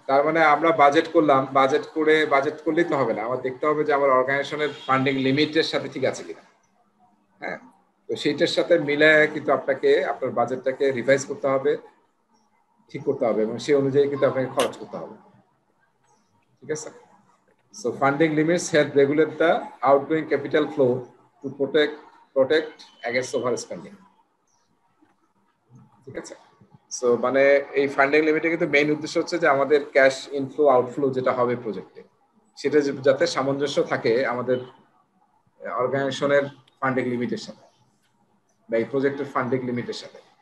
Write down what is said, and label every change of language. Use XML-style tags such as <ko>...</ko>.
<bn>তার মানে আমরা বাজেট করলাম, বাজেট করলেই তো হবে না, আমার দেখতে হবে যে আমার অর্গানাইজেশনের ফান্ডিং লিমিটের সাথে ঠিক আছে কিনা। হ্যাঁ, তো সেইটার সাথে মিলায় কিন্তু আপনাকে আপনার বাজেটটাকে রিভাইজ করতে হবে, ঠিক করতে হবে, এবং সেই অনুযায়ী কিন্তু আপনাকে খরচ করতে হবে। ঠিক আছে,</bn> <en>so funding limits help regulate the outgoing capital flow to protect against overspending.</en> <bn>ঠিক আছে, সো মানে এই ফান্ডিং লিমিটে কিন্তু মেইন উদ্দেশ্য হচ্ছে যে আমাদের ক্যাশ ইনফ্লো আউটফ্লো যেটা হবে প্রজেক্টে, সেটা যাতে সামঞ্জস্য থাকে আমাদের অর্গানাইজেশনের ফান্ডিং লিমিটের সাথে বা এই প্রজেক্টের ফান্ডিং লিমিটের সাথে।</bn>